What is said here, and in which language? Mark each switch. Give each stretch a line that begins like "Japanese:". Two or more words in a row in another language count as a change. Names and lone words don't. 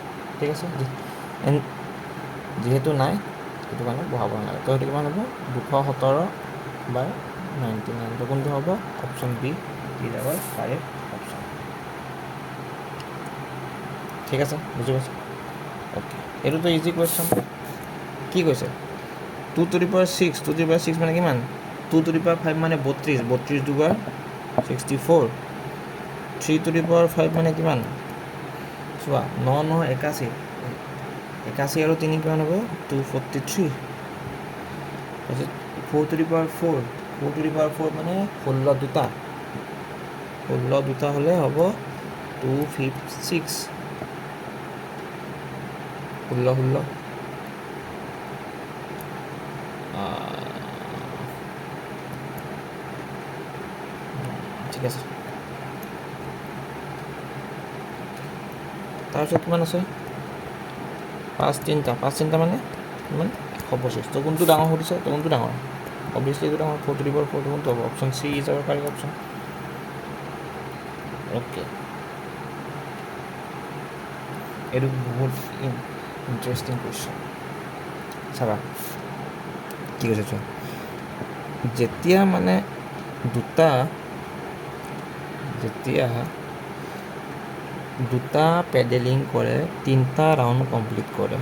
Assamese: ঠিক আছে। যিহেতু নাই সেইটো কাৰণে বহাব নালাগে। তো সেইটো কিমান হ'ব? 217/99। তো কোনটো হ'ব?
English: option B is our correct option.
Assamese: ঠিক আছে। বুজি পাইছোঁ? অ'কে। এইটোতো
English: easy question.
Assamese: কি কৈছে?
English: 2 to the power 6। 2 to the power 6
Assamese: মানে কিমান?
English: 2 to the power 5 মানে 32।
Assamese: 32 দুবাৰ 64।
English: 3 to the power 5
Assamese: মানে কিমান? চোৱা 9 9 81। 81 আৰু 3 কিমান হ'ব?
English: 243। তাৰপিছত 4 to the power 4। 4 to the power 4
Assamese: মানে 16 দুটা। 16 দুটা হ'লে হ'ব 256। 16 ঠিক আছে। তাৰপিছত কিমান আছে? 5 3টা মানে কিমান? 125। তো কোনটো ডাঙৰ সুধিছে? তো কোনটো ডাঙৰ? অবভিয়াছলি এইটো ডাঙৰ।
English: 4 to the power 4
Assamese: কোনটো হ'ব?
English: option C is our correct option.
Assamese: অ'কে। এইটো বহুত
English: interesting question.
Assamese: চাবা কি কৈছে চোৱা। যেতিয়া মানে দুটা পেডেলিং কৰে 3টা
English: round complete
Assamese: কৰে।